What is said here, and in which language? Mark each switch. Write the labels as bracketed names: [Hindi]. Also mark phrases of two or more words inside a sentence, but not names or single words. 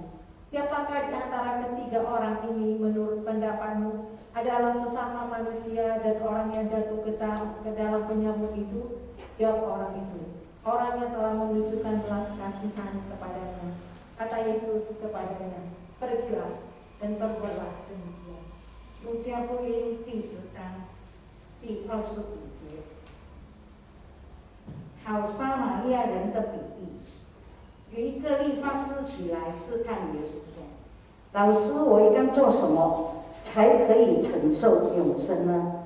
[Indonesian] Siapakah di antara ketiga orang ini menurut pendapatmu adalah sesama manusia dan orang yang jatuh ke dalam penyamuk itu? Jawab orang itu, "Orang yang telah menunjukkan belas kasihan kepadanya." Kata Yesus kepadanya, "Pergilah dan perbuatlah demikian." [Chinese] 路加福音第10章第25节，好撒玛利亚人的比喻。有一个律法师起来试探耶稣说：“老师，我应该做什么才可以承受永生呢？”